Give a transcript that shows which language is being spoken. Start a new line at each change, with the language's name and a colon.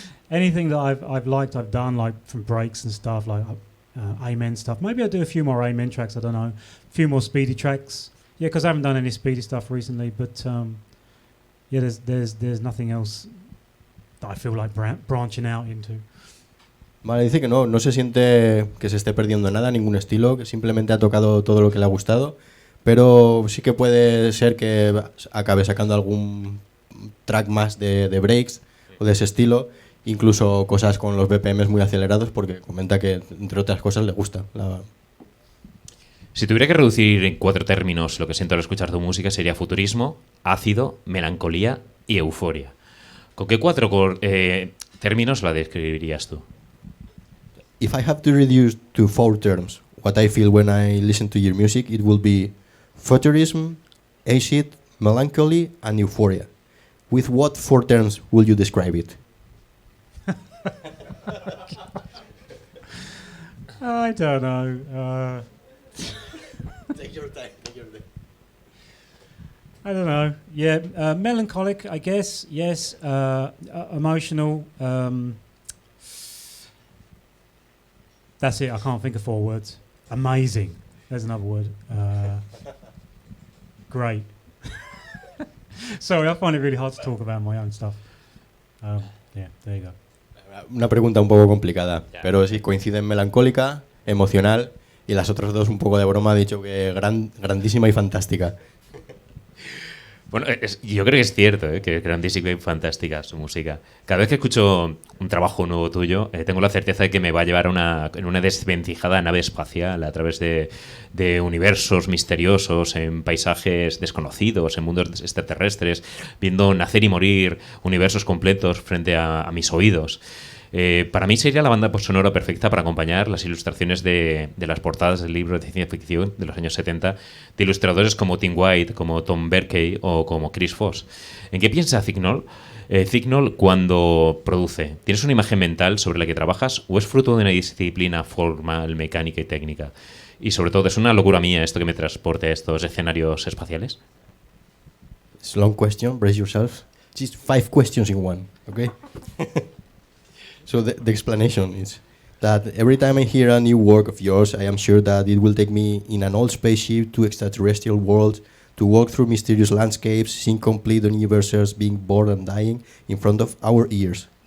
English: Anything that I've liked, I've done, like from breaks and stuff, like Amen stuff. Maybe I'll do a few more Amen tracks, I don't know. A few more speedy tracks. Yeah, because I haven't done any speedy stuff recently, but yeah, there's nothing else that I feel like branching out into.
Spanish: Vale, dice que no se siente que se esté perdiendo nada, ningún estilo, que simplemente ha tocado todo lo que le ha gustado, pero sí que puede ser que acabe sacando algún track más de breaks o de ese estilo, incluso cosas con los BPMs muy acelerados, porque comenta que, entre otras cosas, le gusta. Si tuviera que reducir en 4 términos lo que siento al escuchar tu música, sería futurismo, ácido, melancolía y euforia. ¿Con qué 4 términos la describirías tú?
English: If I have to reduce to 4 terms what I feel when I listen to your music, it will be futurism, acid, melancholy and euphoria. With what 4 terms will you describe it? I don't know. Take your time. I don't know. Yeah, melancholic, I guess. Yes. Emotional. That's it. I can't think of 4 words. Amazing. There's another word. Great. Sorry, I find it really hard to talk about my own stuff. Yeah, there you go.
Spanish: Una pregunta un poco complicada, pero sí, coincide en melancólica, emocional, y las otras 2 un poco de broma, ha dicho que grandísima y fantástica. Bueno, yo creo que es cierto, que es grandísima y fantástica su música. Cada vez que escucho un trabajo nuevo tuyo, tengo la certeza de que me va a llevar en una desvencijada nave espacial a través de universos misteriosos, en paisajes desconocidos, en mundos extraterrestres, viendo nacer y morir universos completos frente a mis oídos. Para mí sería la banda sonora perfecta para acompañar las ilustraciones de las portadas del libro de ciencia ficción de los años 70 de ilustradores como Tim White, como Tom Berkey o como Chris Foss. ¿En qué piensa Cignol? Cignol cuando produce, ¿tienes una imagen mental sobre la que trabajas o es fruto de una disciplina formal, mecánica y técnica? Y sobre todo, ¿es una locura mía esto que me transporte a estos escenarios espaciales?
English: It's a long question, brace yourself. Just 5 questions in one, okay? So the explanation is that every time I hear a new work of yours, I am sure that it will take me in an old spaceship to extraterrestrial worlds, to walk through mysterious landscapes, seeing complete universes being born and dying in front of our ears.